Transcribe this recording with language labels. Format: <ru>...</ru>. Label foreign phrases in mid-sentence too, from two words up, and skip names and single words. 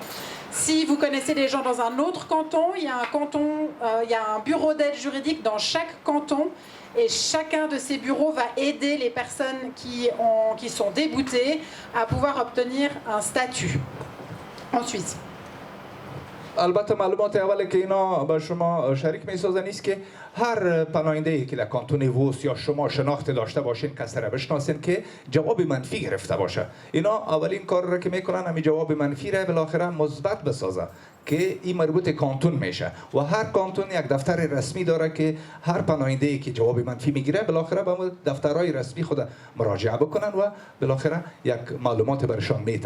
<fr>Si vous connaissez des gens dans un autre canton, il y a un bureau d'aide juridique dans chaque canton et chacun de ces bureaux va aider les personnes qui sont déboutées à pouvoir obtenir un statut en Suisse.</fr> <fa>البته معلومات اولی که اینا با شما شریک میسازن است که هر پناهنده ای که در کانتون ووس یا شما شناخت داشته باشین کسی را بشناسین که جواب منفی گرفته باشه، اینا اولین کار را که میکنن همین جواب منفی را بالاخره مثبت بسازن که این مربوط کانتون میشه و هر کانتون یک دفتر رسمی داره که هر پناهنده ای که جواب منفی میگیره بالاخره به دفترهای رسمی خود مراجعه بکنن و بالاخره یک معلومات برشان میتن.</fa>